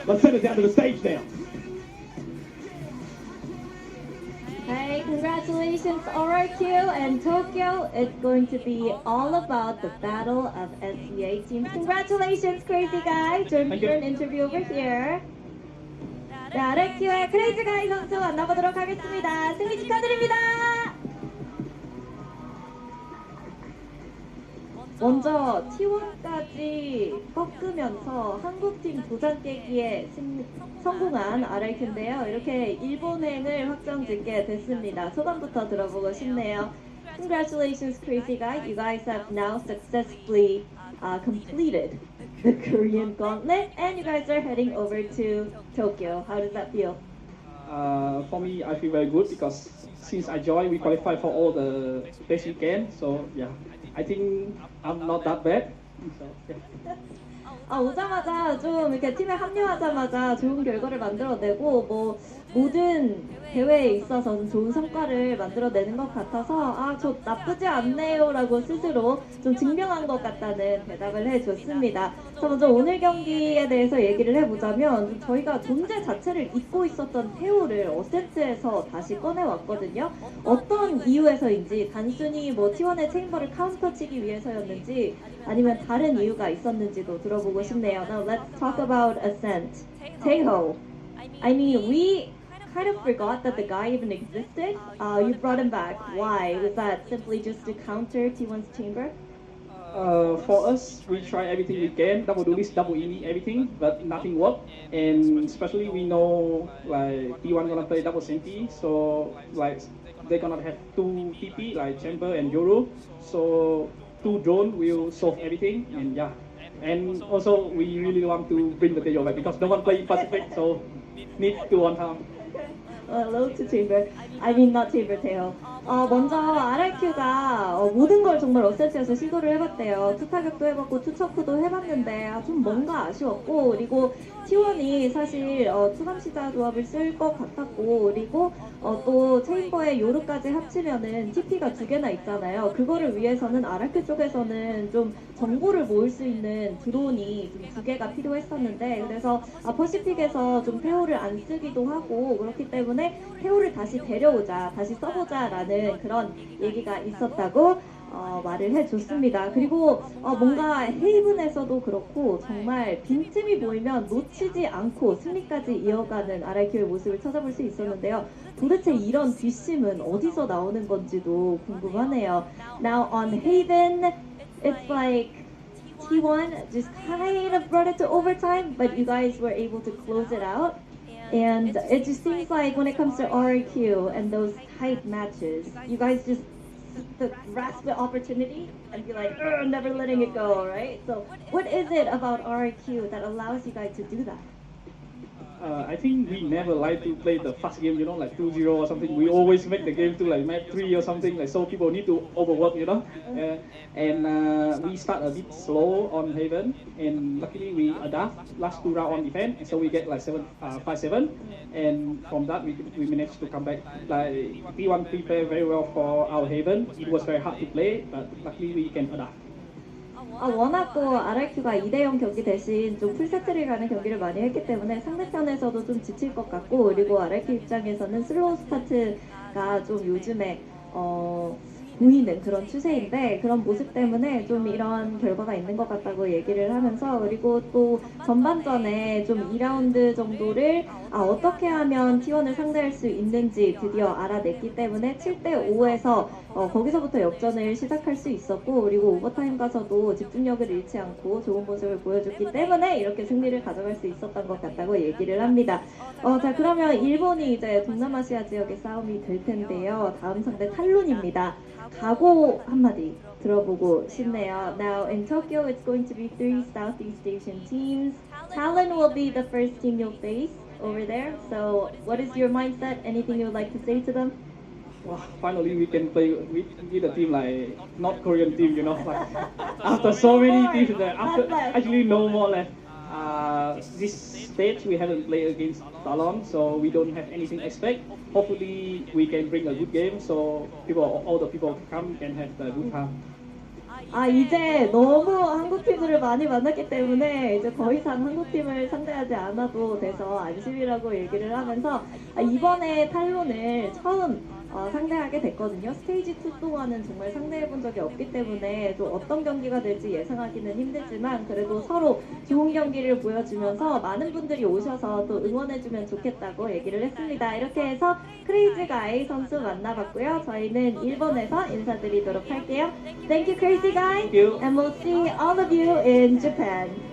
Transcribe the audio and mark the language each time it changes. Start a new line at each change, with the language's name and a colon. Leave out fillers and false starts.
English: Let's send it down to the stage now. Hey, congratulations RRQ and Tokyo. It's going to be all about the battle of SEA teams. Congratulations, crazy guy. Join me for an interview over here.
Korean: 네, RRQ의 크레이지 가이 선수 만나보도록 하겠습니다. 승리 축하드립니다. 먼저 T1까지 꺾으면서 한국팀 도장 깨기에 성공한 RRQ인데요. 이렇게 일본행을 확정짓게 됐습니다. 소감부터 들어보고 싶네요.
English: Congratulations, crazy guy. You guys have now successfully completed the Korean gauntlet, and you guys are heading over to Tokyo. How does that feel? For me, I feel very good because since I joined, we qualified for all the best we can. So yeah, I think I'm not that bad. So, yeah.
Korean: 오자마자 좀 이렇게 팀에 합류하자마자 좋은 결과를 만들어내고 뭐 모든 대회에 있어서 좀 좋은 성과를 만들어내는 것 같아서 저 나쁘지 않네요라고 스스로 좀 증명한 것 같다는 대답을 해줬습니다. 자, 먼저 오늘 경기에 대해서 얘기를 해보자면 저희가 존재 자체를 잊고 있었던 태오를 어센트에서 다시 꺼내왔거든요. 어떤 이유에서인지 단순히 뭐 T1의 체인버를 카운터 치기 위해서였는지 아니면 다른 이유가 있었는지도 들어보고 싶네요.
English: Now let's talk about Ascent. Taeho, I mean, we kind of forgot that the guy even existed. You brought him back. Why? Was that simply just to counter T1's chamber? For us, we try everything we can, double duelist, double ini, everything, but nothing worked. And especially we know like T1 gonna play double senti, so like they're gonna have two TP like chamber and Yoru. So two drone will solve everything, and yeah. And also we really want to bring the Taejo back because no one play Pacific, so need to one time. Hello to Chamber. I mean not Chamber Taeho.
Korean: 먼저 RRQ가 모든 걸 정말 어센트에서 시도를 해봤대요. 투타격도 해봤고 투척도 해봤는데 좀 뭔가 아쉬웠고 그리고 T1이 사실 투감시자 조합을 쓸 것 같았고 그리고 또 체인버에 요르까지 합치면은 TP가 2개나 있잖아요. 그거를 위해서는 RRQ 쪽에서는 좀 정보를 모을 수 있는 드론이 좀 2개가 필요했었는데 그래서 퍼시픽에서 좀 태오를 안 쓰기도 하고 그렇기 때문에 태오를 다시 데려오자, 다시 써보자 라는 그런 얘기가 있었다고 말을 해줬습니다. 그리고 뭔가 헤이븐에서도 그렇고 정말 빈틈이 보이면 놓치지 않고 승리까지 이어가는 RRQ의 모습을 찾아볼 수 있었는데요. 도대체 이런 뒷심은 어디서 나오는 건지도 궁금하네요.
English: Now on Haven, it's like T1 just kind of brought it to overtime, but you guys were able to close it out. And it just seems like when it comes to RRQ and those tight matches, you guys just grasp the opportunity and be like, never letting it go, right? So what is it about RRQ that allows you guys to do that? I think we never like to play the fast game, you know, like 2-0 or something. We always make the game to like map 3 or something, like so people need to overwork, you know. And we start a bit slow on Haven, and luckily we adapt last 2 rounds on defense, and so we get like 5-7, and from that we managed to come back. Like P1 prepared very well for our Haven. It was very hard to play, but luckily we can adapt.
Korean: 워낙 또 RRQ가 2대0 경기 대신 좀 풀세트를 가는 경기를 많이 했기 때문에 상대편에서도 좀 지칠 것 같고, 그리고 RRQ 입장에서는 슬로우 스타트가 좀 요즘에 보이는 그런 추세인데, 그런 모습 때문에 좀 이런 결과가 있는 것 같다고 얘기를 하면서, 그리고 또 전반전에 좀 2라운드 정도를 어떻게 하면 T1을 상대할 수 있는지 드디어 알아냈기 때문에 7대5에서 거기서부터 역전을 시작할 수 있었고, 그리고 오버타임 가서도 집중력을 잃지 않고 좋은 모습을 보여줬기 때문에 이렇게 승리를 가져갈 수 있었던 것 같다고 얘기를 합니다. 자, 그러면 일본이 이제 동남아시아 지역의 싸움이 될 텐데요. 다음 상대 탈론입니다. 각오 한마디 들어보고 싶네요.
English: Now in Tokyo it's going to be 3 Southeast Asian teams. Talon will be the first team you'll face over there. So what is your mindset? Anything you would like to say to them? Wow, finally we can play with a team like North Korean team, you know, like after so many teams that after actually no more left. This stage we haven't played against Talon, so we don't have anything to expect. Hopefully we can bring a good game, so all the people come can have a good time.
Korean: 이제 너무 한국 팀들을 많이 만났기 때문에 이제 더 이상 한국 팀을 상대하지 않아도 돼서 안심이라고 얘기를 하면서 이번에 탈론을 처음 상대하게 됐거든요. 스테이지 2 동안은 정말 상대해본 적이 없기 때문에 또 어떤 경기가 될지 예상하기는 힘들지만, 그래도 서로 좋은 경기를 보여주면서 많은 분들이 오셔서 또 응원해주면 좋겠다고 얘기를 했습니다. 이렇게 해서 크레이지 가이 선수 만나봤고요. 저희는 일본에서 인사드리도록 할게요.
English: Thank you, Crazy Guy, and we'll see all of you in Japan.